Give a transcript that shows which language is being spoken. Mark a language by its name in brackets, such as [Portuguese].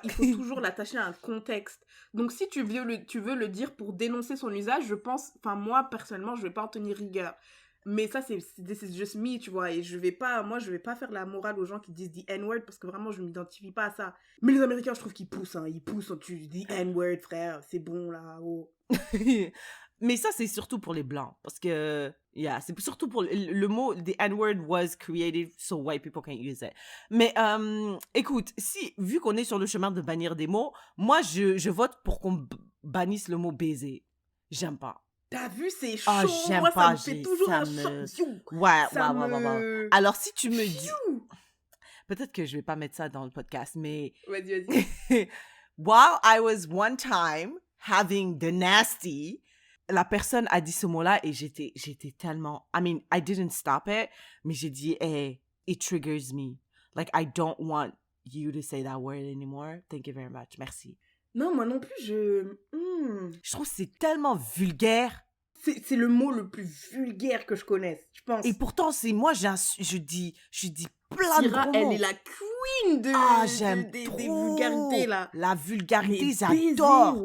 [French] Il faut toujours l'attacher à un contexte. Donc, si tu veux le dire pour dénoncer son usage, je pense, enfin, moi, personnellement, je vais pas en tenir rigueur. Mais ça, c'est [English] just me, [French] tu vois, et je vais pas faire la morale aux gens qui disent the N-word, parce que vraiment, je m'identifie pas à ça. Mais les Américains, je trouve qu'ils poussent, tu dis N-word, frère, c'est bon, là, oh. Mais ça, c'est surtout pour les Blancs. Parce que, c'est surtout pour le mot, [English] the N-word was created so white people can't use it. [French] Mais, écoute, vu qu'on est sur le chemin de bannir des mots, moi, je vote pour qu'on bannisse le mot baiser. J'aime pas. T'as vu, c'est chaud. J'aime moi, pas. Ça me fait toujours un choc. Ouais. Alors, si tu me dis... Peut-être que je vais pas mettre ça dans le podcast, mais... Vas-y. [English] While I was one time having the nasty... [French] La personne a dit ce mot-là et j'étais tellement... [English] I mean, I didn't stop it, [French] mais j'ai dit, [English] hey, it triggers me. Like, I don't want you to say that word anymore. Thank you very much. [French] Merci. Non, moi non plus, Je trouve que c'est tellement vulgaire. C'est le mot le plus vulgaire que je connaisse, je pense. Et pourtant, c'est moi, je dis plein de gros mots. Elle est la queen des vulgarités, là. La vulgarité, j'adore.